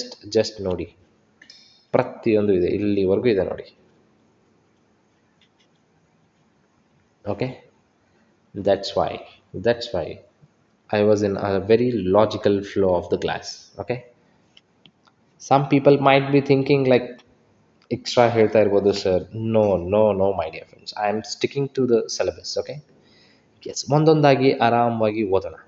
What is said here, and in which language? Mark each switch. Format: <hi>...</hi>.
<kn>Just ನೋಡಿ, ಪ್ರತಿಯೊಂದು ಇದೆ, ಇಲ್ಲಿವರೆಗೂ ಇದೆ ನೋಡಿ.</kn> <en>Okay, that's why I was in a very logical flow of the class. Okay, some people might be thinking like extra</en> <kn>ಹೇಳ್ತಾ ಇರ್ಬೋದು sir.</kn> <en>No my dear friends, I am sticking to the syllabus. Okay, yes,</en> <kn>ಒಂದೊಂದಾಗಿ ಆರಾಮವಾಗಿ ಓದೋಣ.</kn>